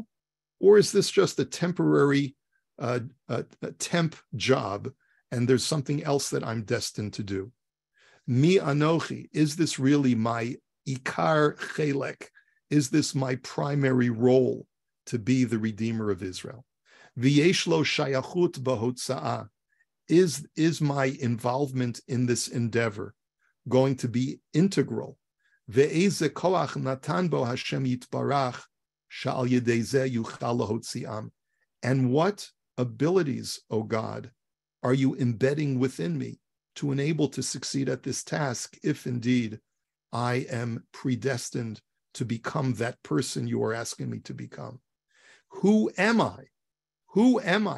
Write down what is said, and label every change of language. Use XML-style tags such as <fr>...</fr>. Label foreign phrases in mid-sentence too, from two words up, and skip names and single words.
<en>Or is this just a temporary a temp job, and there's something else that I'm destined to do?</en> <he>מי אנוכי,</he> <en>is this really my</en> <he>עיקר חלק?</he> <en>Is this my primary role to be the Redeemer of Israel?</en> <he>ויש לו שייכות בהוצאה,</he> <en>is my involvement in this endeavor going to be integral?</en> <he>ואיזה כח נתן בו השם יתברך שעל ידי זה יוכל להוציאם.</he> <en>And what abilities, O God, are you embedding within me to enable to succeed at this task, if indeed I am predestined to become that person you are asking me to become? Who am I? Who am I?</en>